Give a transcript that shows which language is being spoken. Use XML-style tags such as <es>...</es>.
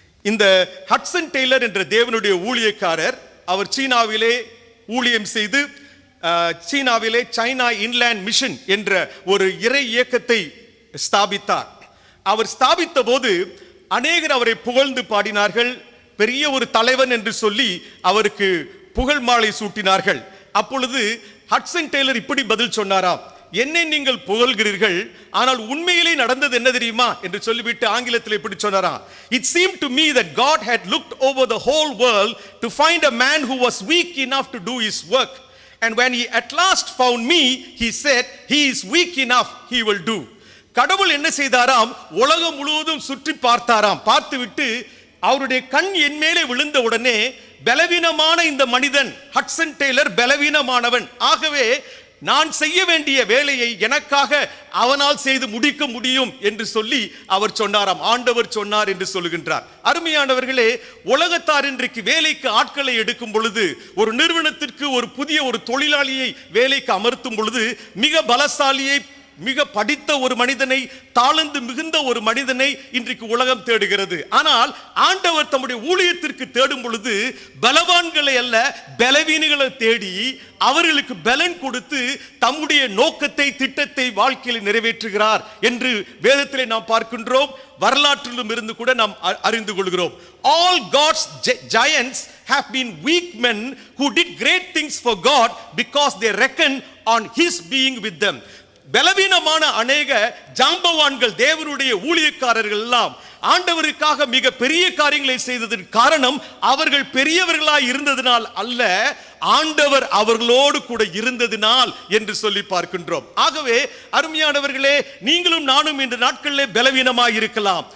<ta>இந்த ஹட்சன் டெய்லர் என்ற தேவனுடைய ஊழியக்காரர், அவர் சீனாவிலே ஊழியம் செய்து சீனாவிலே சைனா இன்லேண்ட் மிஷன் என்ற ஒரு இறை இயக்கத்தை ஸ்தாபித்தார். அவர் ஸ்தாபித்த போது அநேகர் அவரை புகழ்ந்து பாடினார்கள். பெரிய ஒரு தலைவன் என்று சொல்லி அவருக்கு புகழ் மாலை சூட்டினார்கள். அப்பொழுது ஹட்சன் டெய்லர் இப்படி பதில் சொன்னாராம், என்னை நீங்கள் புகழ்கிறீர்கள், ஆனால் உண்மையிலே நடந்தது என்ன தெரியுமா என்று சொல்லிவிட்டு ஆங்கிலத்தில் இப்படி சொன்னாராம்,</ta> <en>it seemed to me that God had looked over the whole world to find a man who was weak enough to do his work, and when he at last found me, he said, he is weak enough, he will do.</en> <ta>கடவுள் என்ன செய்தாராம், உலகம் முழுவதும் சுற்றி பார்த்தாராம். பார்த்துவிட்டு அவருடைய கண் என் மேலே விழுந்த உடனே, பலவீனமான இந்த மனிதன் ஹட்சன் டெய்லர் பலவீனமானவன், ஆகவே நான் செய்ய வேண்டிய வேலையை எனக்காக அவனால் செய்து முடிக்க முடியும் என்று சொல்லி அவர் சொன்னாராம். ஆண்டவர் சொன்னார் என்று சொல்லுகின்றார். அருமையானவர்களே, உலகத்தார் இன்றைக்கு வேலைக்கு ஆட்களை எடுக்கும் பொழுது, ஒரு நிறுவனத்திற்கு ஒரு புதிய ஒரு தொழிலாளியை வேலைக்கு அமர்த்தும் பொழுது, மிக பலசாலியை, மிக படித்த ஒரு மனிதனை, தாளந்து மிகுந்த ஒரு மனிதனை இன்றைக்கு உலகம் தேடுகிறது. ஆனால் ஆண்டவர் தம்முடைய ஊழியத்திற்கு தேடும் பொழுது பலவான்களை அல்ல, பலவீனங்களை தேடி அவர்களுக்கு பலன் கொடுத்து தம்முடைய நோக்கத்தை, திட்டத்தை வாழ்க்கையில் நிறைவேற்றுகிறார் என்று வேதத்திலே நாம் பார்க்கின்றோம். வரலாற்றிலும் இருந்து கூட நாம் அறிந்து கொள்கிறோம்.</ta> <en>All God's giants have been weak men who did great things for God because they reckon on his being with them.</en> <ta>பலவீனமான அநேக ஜாம்பவான்கள், தேவனுடைய ஊழியக்காரர்கள் எல்லாம் ஆண்டவருக்காக மிக பெரிய காரியங்களை செய்ததற்கு காரணம் அவர்கள் பெரியவர்களாய் இருந்ததினால் அல்ல, ஆண்டவர் அவர்களோடு கூட இருந்ததினால் என்று சொல்லி பார்க்கின்றோம். ஆகவே அருமையானவர்களே, நீங்களும் நானும் இந்த நாட்களிலே பலவீனமாய் இருக்கலாம்.</ta>